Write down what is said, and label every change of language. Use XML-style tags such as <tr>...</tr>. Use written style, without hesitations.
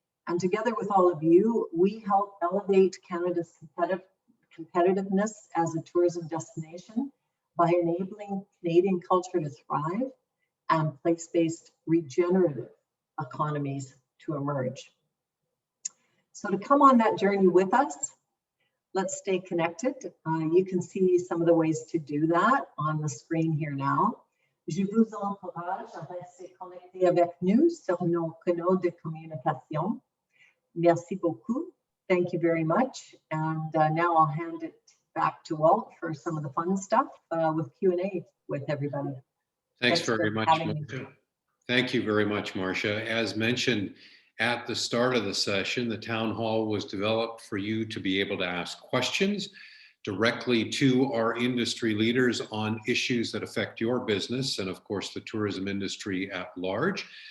<en>And together with all of you, we help elevate Canada's competitiveness as a tourism destination by enabling Canadian culture to thrive and place-based regenerative economies to emerge. So to come on that journey with us, let's stay connected. You can see some of the ways to do that on the screen here now.</en> <fr>Je vous encourage à rester connecté avec nous sur nos canaux de communication. Merci beaucoup.</fr> <en>Thank you very much. And now I'll hand it back to Walt for some of the fun stuff with Q&A with everybody. Thanks very much, Marcia. Thank you very much, Marcia. As mentioned at the start of the session, the town hall was developed for you to be able to ask questions directly to our industry leaders on issues that affect your business and, of course, the tourism industry at large.</en>